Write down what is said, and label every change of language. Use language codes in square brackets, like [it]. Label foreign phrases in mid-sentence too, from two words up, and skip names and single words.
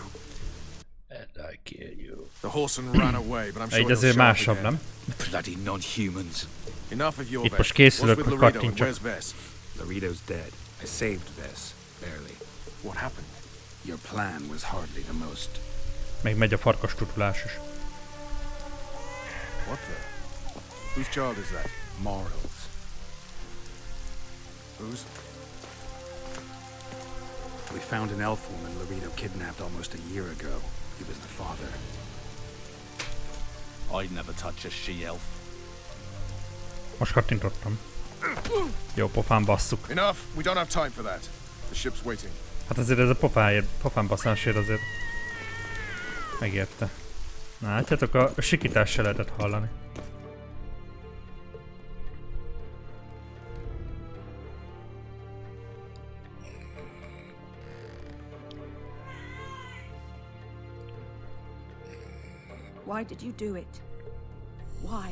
[en] And I kill you. The horseman ran away, but I'm sure [hu] Egy [en] he'll [hu] azért [en] show up [hu] másabb, [en] again. [hu] nem? [en] Bloody non-humans. Enough of [hu] Itt [en] Hjorveth. [hu] most [en] What's [hu] készülök, [en] with [hu] hogy [en] Laredo and [hu] kattintsak. [en] where's Vess? Laredo's dead. I saved Vess. Barely. What happened? Your plan was hardly the most. [hu] Még megy a farkas tutulás is. [en] What the? Whose child is that? Morals. Whose? We found an elf woman Laredo kidnapped almost a year ago. He was the father. I'd never touch a she-elf. [hu] Most kattintottam. Jó, pofán basszuk. [en] Enough! We don't have time for that. The ship's waiting. [hu] Hát azért ez a pofán basszásért azért megérte. Na, látjátok, a sikítást se lehetett hallani. [en] Why did you do it? Why?